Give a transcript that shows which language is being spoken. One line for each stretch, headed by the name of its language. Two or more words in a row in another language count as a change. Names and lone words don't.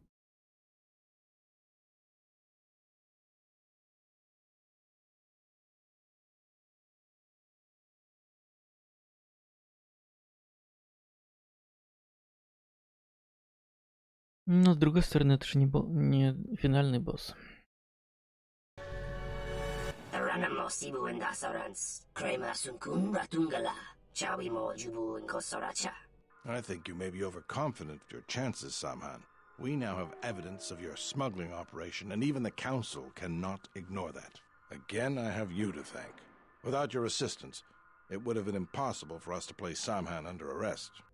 Russian: Но с другой стороны, это же не финальный босс. Taranamo sibu endasarans. Krema sunkun ratungala. Chawi mo jubu in kosoracha.
English: I think you may be overconfident of your chances, Samhan. We now have evidence of your smuggling operation, and even the Council cannot ignore that. Again, I have you to thank. Without your assistance, it would have been impossible for us to place Samhan under arrest.